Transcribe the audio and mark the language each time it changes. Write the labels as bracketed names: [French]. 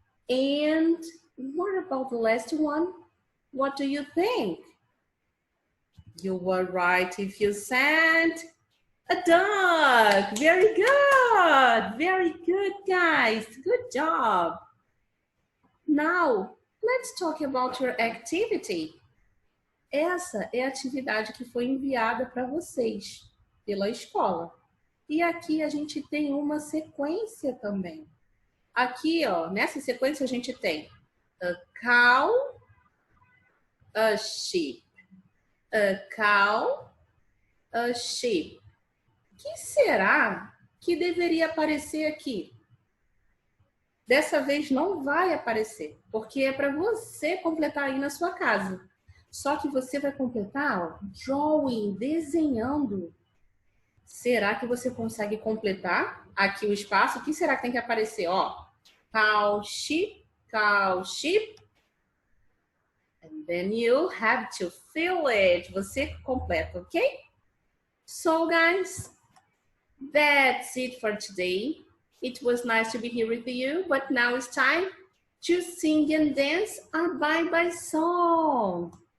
[English] And what about the last one? What do you think? You were right if you said A dog. Very good. Very good, guys. Good job. Now, let's talk about your activity. [Portuguese] Essa é a atividade que foi enviada para vocês pela escola. E aqui a gente tem uma sequência também. Aqui, ó, nessa sequência a gente tem [English] a cow, a sheep. A cow, a sheep. [Portuguese] O que será que deveria aparecer aqui? Dessa vez não vai aparecer, porque é para você completar aí na sua casa. Só que você vai completar, ó, [English] drawing, [Portuguese] desenhando. Será que você consegue completar aqui o espaço? O que será que tem que aparecer? [English] Ó, cow, sheep, cow, sheep. And then you have to fill it. [Portuguese] Você completa, ok? [English] So, guys, that's it for today. It was nice to be here with you, but now it's time to sing and dance a bye-bye song.